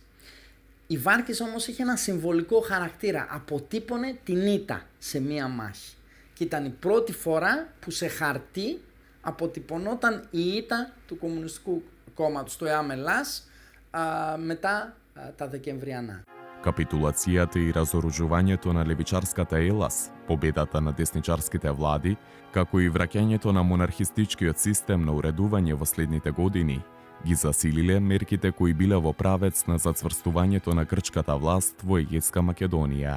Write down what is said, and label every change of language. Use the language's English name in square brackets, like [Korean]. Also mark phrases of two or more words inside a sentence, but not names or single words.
[Greek] Η Βάρκιζα όμως είχε ένα συμβολικό χαρακτήρα, αποτύπωνε την ήττα σε μία μάχη. Και ήταν η πρώτη φορά που σε χαρτί αποτυπωνόταν η ήττα του Κομμουνιστικού Κόμματος, του ΕΑΜ Ελλάς, μετά τα Δεκεμβριανά. [Macedonian] Капитулацијата и разоружувањето на левичарската Елас, победата на десничарските влади, како и враќањето на монархистичкиот систем на уредување во следните години, ги засилиле мерките кои биле во правец на зацврстувањето на грчката власт во Егејска Македонија.